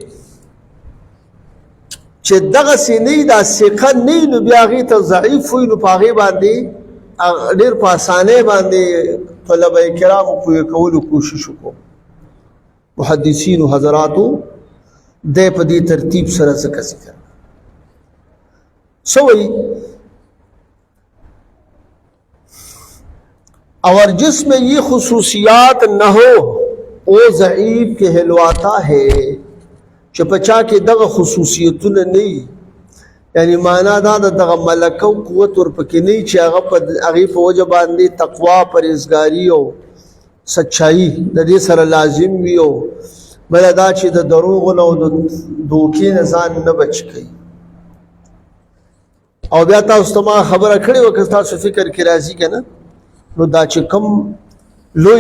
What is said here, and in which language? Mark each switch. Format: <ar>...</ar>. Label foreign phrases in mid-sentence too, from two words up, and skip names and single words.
<ps>چې دغسې نه دا ثقه نه نو بیا هغې ته ضعیف وي نو په هغې باندې ډېر په اسانۍ باندې طلبه کرامو پوهې کولو کوشش وکړو محدثینو حضراتو دے پا دی ترتیب سره ذکر</ps> <ur>سوئی اور جس میں یہ خصوصیات نہ ہو وہ ضعیف کہلواتا ہے چپچا</ur> <ps>کے دغ خصوصیتون نہیں یعنی معنی دا دغ ملکه او قوت ورپکې نه چې هغې په وجه باندې تقوا پرهیزګاري او سچایي د دې سره لازم وي او بله دا چې د دروغو نه او د دوکې نه ځان نه بچ کوي او بیا تاسو ته ما خبره کړې وه که تاسو فکر کې راځي که نه نو دا چې کوم لوی</ps>